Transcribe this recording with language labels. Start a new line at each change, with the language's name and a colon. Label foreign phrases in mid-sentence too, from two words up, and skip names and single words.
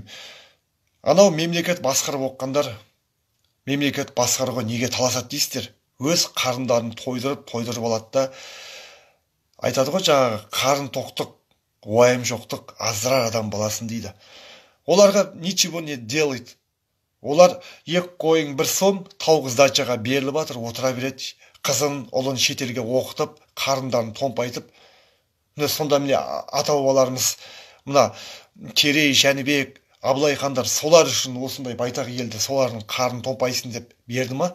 Kazakh: Анау мемлекет басқарып оққандар, мемлекет басқаруға неге таласады дейсіздер? Өз қарындарын тойдырып алады да, айтады ғой жаңағы қарын тоқтық, уайым жоқтық аздырар адам баласын дейді.
Russian: Оларға ничего не делает.
Kazakh: Олар екі қойың бір сом тауық сдачаға беріліп жатыр, отыра береді. Қызын, ұлын шетелге оқытып, қарындарын томпайтып. Сонда міне ата-бабаларымыз, мына Керей, Жәнібек, Абылай хандар солар үшін осындай байтақ елді солардың қарын томпайсын деп берді ма?